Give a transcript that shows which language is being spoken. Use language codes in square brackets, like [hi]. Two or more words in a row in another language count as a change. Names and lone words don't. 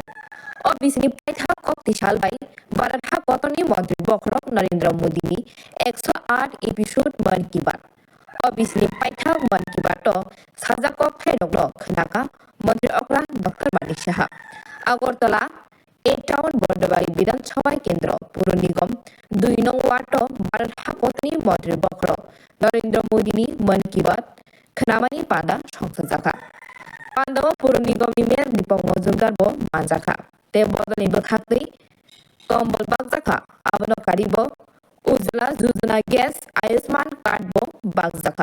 [trp] O bisni paitha kokti shal bai baratha kotoni mantri bokrok Narendra Modi ni 108 episode man ki bat. O bisni paitha man ki bato sajako phainokno khnaka mantri okra Dr. Manik Saha. Agartala A টাউন বর্ডবাড়ি [bn] বিধানসভা কেন্দ্র পুর নিগম 2 নং ওয়ার্ড [trp] বারাঠা কতনি মন্ত্রী বক্র নরেন্দ্র মোদীনি মন কি বাত খানামানি পান্ডা সংসদ জাখা পান্ডাও পুর নিগমনি মেয়র দীপক মজুমদার ব মানজাখা তে বদনি বখাতৈ কম্বল বাগজাখা আবনো কারিব উজ্জ্বলা যোজনা গ্যাস আয়ুষ্মান কার্ড ব বাগজাখা।